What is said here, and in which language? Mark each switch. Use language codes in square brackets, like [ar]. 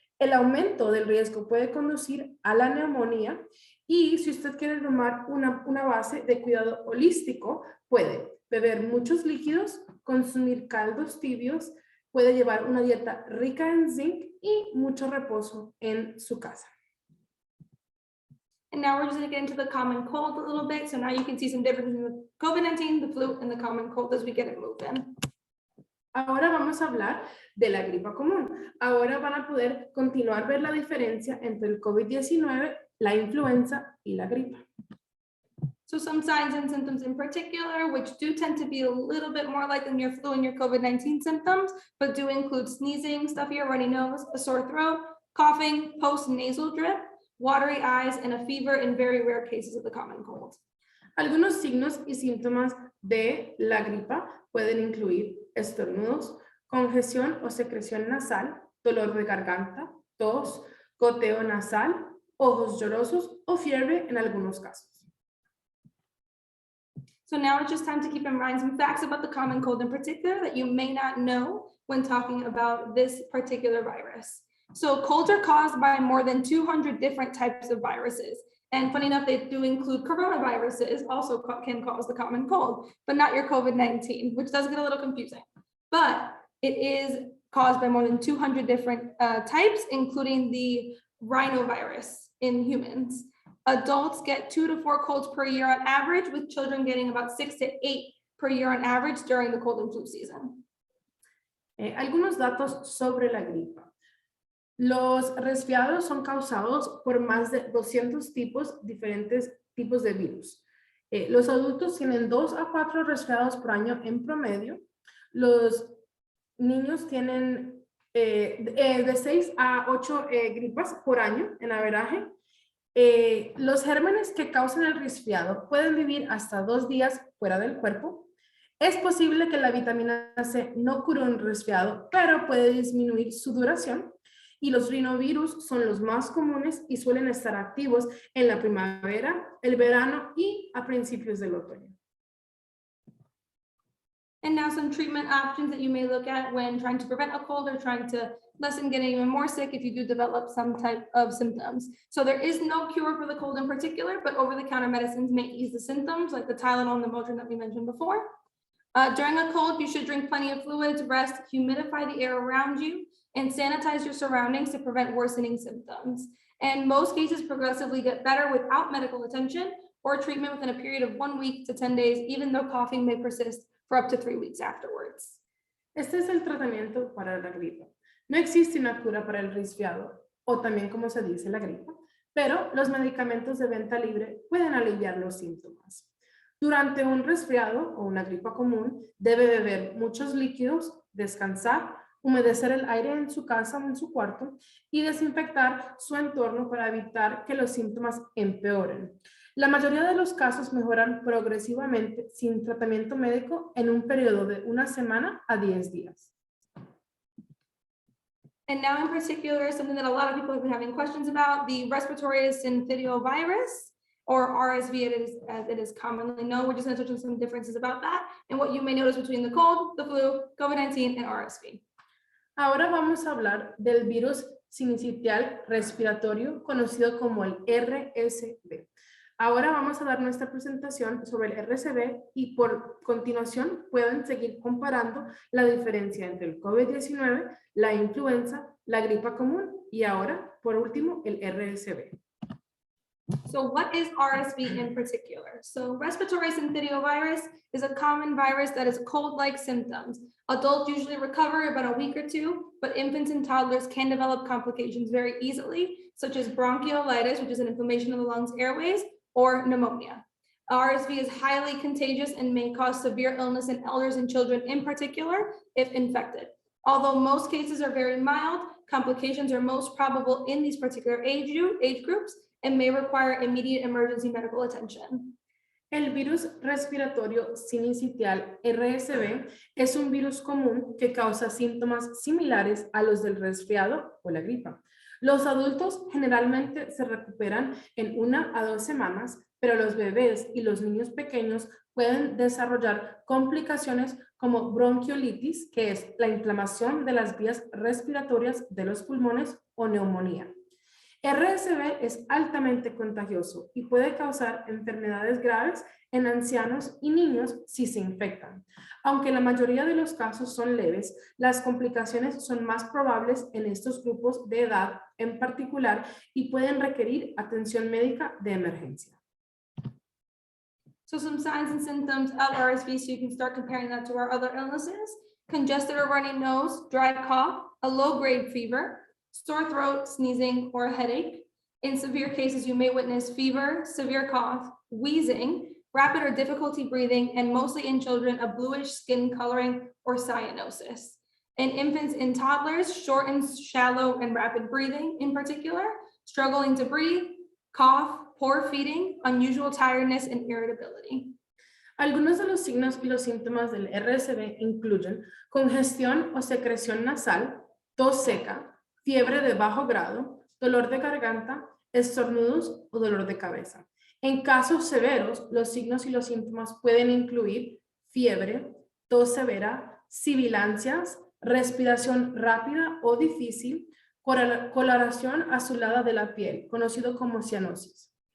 [es] El aumento del riesgo puede conducir a la neumonía y si usted quiere tomar una base de cuidado holístico, puede beber muchos líquidos, consumir caldos tibios, puede llevar una dieta rica en zinc y mucho reposo en su casa. [en] And now we're just gonna get into the common cold a little bit. So now you can see some differences in the COVID-19, the flu, and the common cold as we get it moving. [es] Ahora vamos a hablar de la gripa común. Ahora van a poder continuar a ver la diferencia entre el COVID-19, la influenza y la gripa. [en] So some signs and symptoms in particular, which do tend to be a little bit more like in your flu and your COVID-19 symptoms, but do include sneezing, stuffy or runny nose, a sore throat, coughing, post-nasal drip, watery eyes, and a fever in very rare cases of the common cold. [es] Algunos signos y síntomas de la gripa pueden incluir estornudos, congestión o secreción nasal, dolor de garganta, tos, goteo nasal, ojos llorosos o fiebre en algunos casos. [en] So now it's just time to keep in mind some facts about the common cold in particular that you may not know when talking about this particular virus. So colds are caused by more than 200 different types of viruses. And funny enough, they do include coronaviruses also can cause the common cold, but not your COVID-19, which does get a little confusing. But it is caused by more than 200 different types, including the rhinovirus in humans. Adults get 2 to 4 colds per year on average, with children getting about 6 to 8 per year on average during the cold and flu season. [es] Algunos datos sobre la gripa. Los resfriados son causados por más de 200 diferentes tipos de virus. Los adultos tienen 2 a 4 resfriados por año en promedio. Los niños tienen de 6 a 8 gripas por año en averaje. Los gérmenes que causan el resfriado pueden vivir hasta 2 días fuera del cuerpo. Es posible que la vitamina C no cure un resfriado, pero puede disminuir su duración. Y los rinovirus son los más comunes y suelen estar activos en la primavera, el verano y a principios del otoño. [en] And now some treatment options that you may look at when trying to prevent a cold or trying to lessen getting even more sick if you do develop some type of symptoms. So there is no cure for the cold in particular, but over-the-counter medicines may ease the symptoms like the Tylenol and the Motrin that we mentioned before. During a cold, you should drink plenty of fluids, rest, humidify the air around you, and sanitize your surroundings to prevent worsening symptoms. And most cases progressively get better without medical attention or treatment within a period of 1 week to 10 days, even though coughing may persist for up to 3 weeks afterwards. [es] Este es el tratamiento para la gripa. No existe una cura para el resfriado, o también como se dice la gripa, pero los medicamentos de venta libre pueden aliviar los síntomas. Durante un resfriado o una gripa común, debe beber muchos líquidos, descansar, humedecer el aire en su casa o en su cuarto y desinfectar su entorno para evitar que los síntomas empeoren. La mayoría de los casos mejoran progresivamente sin tratamiento médico en un periodo de 1 semana a 10 días. [en] And now in particular, something that a lot of people have been having questions about, the respiratory syncytial virus, or RSV as it is commonly known. We're just going to touch on some differences about that and what you may notice between the cold, the flu, COVID-19, and RSV. [es] Ahora vamos a hablar del virus sincitial respiratorio conocido como el RSV. Ahora vamos a dar nuestra presentación sobre el RSV y por continuación pueden seguir comparando la diferencia entre el COVID-19, la influenza, la gripa común y ahora, por último, el RSV. [en] So what is RSV in particular? So respiratory syncytial virus is a common virus that has cold-like symptoms. Adults usually recover about a week or 2, but infants and toddlers can develop complications very easily, such as bronchiolitis, which is an inflammation of the lungs airways, or pneumonia. RSV is highly contagious and may cause severe illness in elders and children in particular if infected. Although most cases are very mild, complications are most probable in these particular age groups and may require immediate emergency medical attention. [es] El virus respiratorio sincitial RSV es un virus común que causa síntomas similares a los del resfriado o la gripa. Los adultos generalmente se recuperan en 1 a 2 semanas, pero los bebés y los niños pequeños pueden desarrollar complicaciones como bronquiolitis, que es la inflamación de las vías respiratorias de los pulmones, o neumonía. RSV es altamente contagioso y puede causar enfermedades graves en ancianos y niños si se infectan. Aunque la mayoría de los casos son leves, las complicaciones son más probables en estos grupos de edad en particular y pueden requerir atención médica de emergencia. [en] So some signs and symptoms of RSV, so you can start comparing that to our other illnesses. Congested or runny nose, dry cough, a low-grade fever, sore throat, sneezing, or a headache. In severe cases, you may witness fever, severe cough, wheezing, rapid or difficulty breathing, and mostly in children, a bluish skin coloring or cyanosis. In infants and toddlers, shortened, shallow, and rapid breathing in particular, struggling to breathe, cough, poor feeding, unusual tiredness, and irritability. [es] Algunos de los signos y los síntomas del RSV incluyen congestión o secreción nasal, tos seca, fiebre de bajo grado, dolor de garganta, estornudos o dolor de cabeza. En casos severos, los signos y los síntomas pueden incluir fiebre, tos severa, sibilancias, respiración rápida o difícil, coloración azulada de la piel, conocido como cianosis.